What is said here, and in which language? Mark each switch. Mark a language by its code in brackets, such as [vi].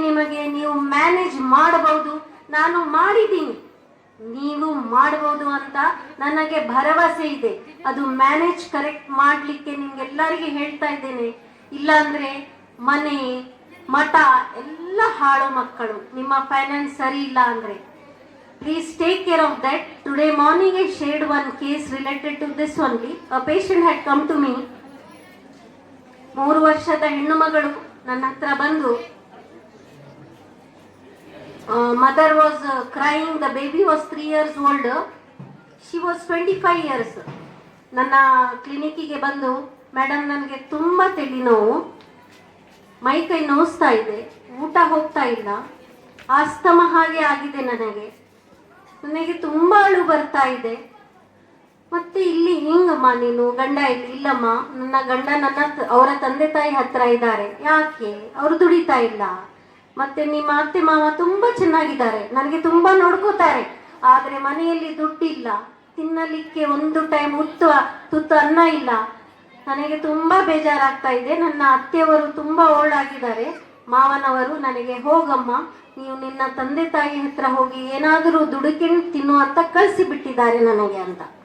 [kn] ನಿಮಗೆ ನೀವು ಮ್ಯಾನೇಜ್ ಮಾಡಬಹುದು. ನಾನು ಮಾಡಿದ್ದೀನಿ, ನೀವು ಮಾಡಬಹುದು ಅಂತ ನನಗೆ ಭರವಸೆ ಇದೆ. ಅದು ಮ್ಯಾನೇಜ್ ಕರೆಕ್ಟ್ ಮಾಡಲಿಕ್ಕೆ ನಿಮ್ಗೆಲ್ಲರಿಗೆ ಹೇಳ್ತಾ ಇದ್ದೇನೆ. ಇಲ್ಲಾಂದ್ರೆ ಮನೆ, ಮಠ ಎಲ್ಲ ಹಾಳು ಮಕ್ಕಳು. ನಿಮ್ಮ ಫೈನಾನ್ಸ್ ಸರಿ ಇಲ್ಲ ಅಂದರೆ [en] please take care of that. Today morning I shared one case related to this only. A patient had come to me. [kn] 3 ವರ್ಷದ ಹೆಣ್ಣು ಮಗಳು ನನ್ನ ಹತ್ರ ಬಂದು, [en] mother was crying, the baby was 3 years old, she was 25 years. [kn] ನನ್ನ ಕ್ಲಿನಿಕ್ಕಿಗೆ ಬಂದು, madam ನನಗೆ ತುಂಬ ತಲೆನೋವು, ಮೈ ಕೈ ನೋಸ್ತಾ ಇದೆ, ಊಟ ಹೋಗ್ತಾ ಇಲ್ಲ, ಆಸ್ತಮ ಹಾಗೆ ಆಗಿದೆ, ನನಗೆ ತುಂಬ ಅಳು ಬರ್ತಾ ಇದೆ, ಮತ್ತೆ ಇಲ್ಲಿ ಹಿಂಗಮ್ಮ ನೀನು, ಗಂಡ ಇಲ್ಲಿ ಇಲ್ಲಮ್ಮ, ನನ್ನ ಗಂಡ ಅವರ ತಂದೆ ತಾಯಿ ಹತ್ರ ಇದ್ದಾರೆ, ಯಾಕೆ ಅವರು ದುಡಿತಾ ಇಲ್ಲ, ಮತ್ತೆ ನಿಮ್ಮ ಅತ್ತೆ ಮಾವ ತುಂಬ ಚೆನ್ನಾಗಿದ್ದಾರೆ, ನನಗೆ ತುಂಬ ನೋಡ್ಕೋತಾರೆ, ಆದರೆ ಮನೆಯಲ್ಲಿ ದುಡ್ಡಿಲ್ಲ, ತಿನ್ನಲಿಕ್ಕೆ ಒಂದು ಟೈಮ್ ತುತ್ತು ಅನ್ನ ಇಲ್ಲ, ನನಗೆ ತುಂಬ ಬೇಜಾರಾಗ್ತಾ ಇದೆ, ನನ್ನ ಅತ್ತೆಯವರು ತುಂಬ ಓಲ್ಡಾಗಿದ್ದಾರೆ, ಮಾವನವರು ನನಗೆ ಹೋಗಮ್ಮ ನೀವು ನಿನ್ನ ತಂದೆ ತಾಯಿ ಹತ್ರ ಹೋಗಿ ಏನಾದರೂ ದುಡುಕಿನ ತಿನ್ನು ಅಂತ ಕಳಿಸಿಬಿಟ್ಟಿದ್ದಾರೆ ನನಗೆ ಅಂತ.